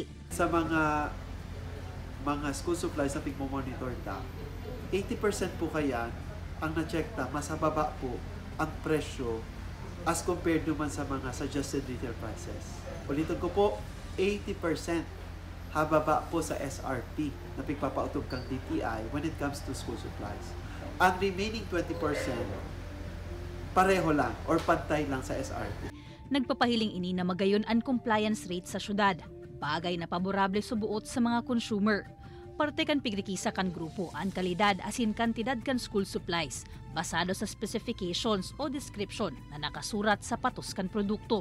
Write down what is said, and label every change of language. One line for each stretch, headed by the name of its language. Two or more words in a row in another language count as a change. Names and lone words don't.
Bikol: Sa mga
English: school supplies
Bikol: na pigmomonitor ta, 80% po kaya ang na-check ta, mas baba po ang presyo
English: as compared
Bikol: naman sa mga
English: suggested retail prices.
Bikol: Ulitin ko po, 80% hababa po sa SRP na pigpapautog kang DTI
English: when it comes to school supplies.
Bikol: Ang remaining 20%, pareho lang or pantay lang sa SRP. Nagpapahiling ini na magayon ang
English: compliance rate
Bikol: sa syudad, bagay na paborable subuot sa mga consumer. Parte kan pigrikisa kan grupo ang kalidad asin kantidad kan
English: school supplies
Bikol: basado sa specifications o description na nakasurat sa patos kan produkto.